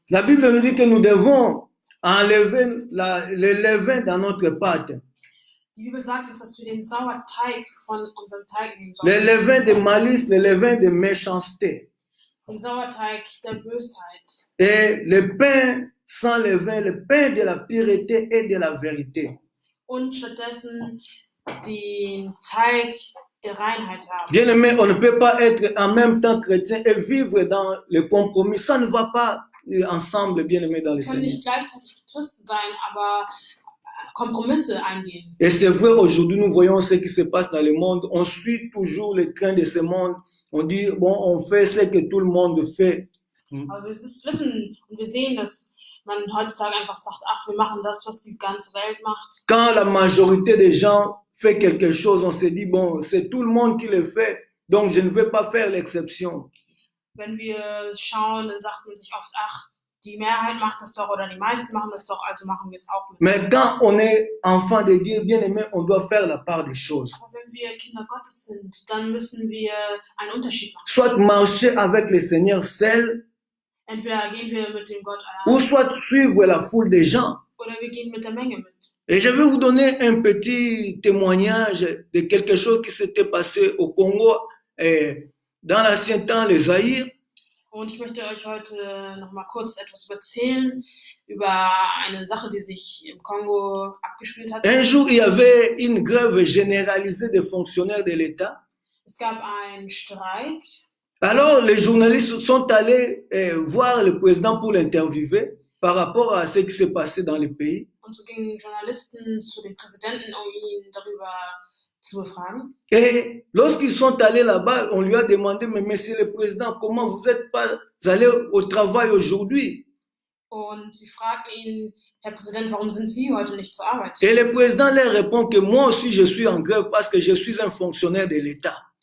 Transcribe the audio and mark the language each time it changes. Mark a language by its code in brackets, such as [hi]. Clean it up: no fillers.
[fr] La Bible nous dit que nous devons enlever le levain dans notre pâte. [de] Die Bibel sagt uns, dass wir den Sauerteig von unserem Teig nehmen [fr] Le [de] sollen. [fr] levain de malice, le levain de méchanceté. [de] Den Sauerteig der Bösheit. [fr] Et le pain sans levain, le pain de la pureté et de la vérité. [de] Und stattdessen den Teig der Reinheit haben. [fr] Bien aimé, on ne peut pas être en même temps chrétien et vivre dans le compromis. Ça ne va pas ensemble, bien aimé, dans le [de] Wir können [fr] Seigneur. [de] nicht gleichzeitig Christen sein, aber Kompromisse eingehen. [fr] Et c'est vrai, aujourd'hui, nous voyons ce qui se passe dans le monde. On suit toujours le train de ce monde. On dit, bon, on fait ce que tout le monde fait. [de] Aber wir wissen und wir sehen, dass man heutzutage einfach sagt, ach, wir machen das, was die ganze Welt macht. [fr] Quand la majorité des gens fait quelque chose, on se dit, bon, c'est tout le monde qui le fait, donc je ne vais pas faire l'exception. [de] Wenn wir schauen, dann sagt man sich oft, ach, die Mehrheit macht das doch oder die meisten machen das doch, also machen wir es auch mit. [fr] Mais quand on est enfant de Dieu, bien aimé, on doit faire la part des choses. [de] Aber wenn wir Kinder Gottes sind, dann müssen wir einen Unterschied machen. [fr] Soit marcher avec le Seigneur seul, [de] Entweder gehen wir mit dem Gott [fr] ou [de] allein [fr] soit suivre la foule des gens. [de] oder wir gehen mit der Menge mit. [fr] Et je vais vous donner un petit témoignage de quelque chose qui s'était passé au Congo dans l'ancien temps, les Zaïre. [de] Und ich möchte euch heute noch mal kurz etwas erzählen über eine Sache, die sich im Kongo abgespielt hat. [fr] Un jour, il y avait une grève généralisée des fonctionnaires de l'État. [de] Es gab einen Streik. [fr] Alors, les journalistes sont allés voir le président pour l'interviewer par rapport à ce qui s'est passé dans le pays. [de] Und so gingen Journalisten zu dem Präsidenten, um ihn darüber zu befragen. [fr] Et lorsqu'ils sont allés là-bas, on lui a demandé, mais monsieur le président, comment vous n'êtes pas allé au travail aujourd'hui? [de] Und sie fragten ihn, Herr Präsident, warum sind Sie heute nicht zur Arbeit? [fr] Et le président leur répond que moi aussi je suis en grève parce que je suis un fonctionnaire de l'État.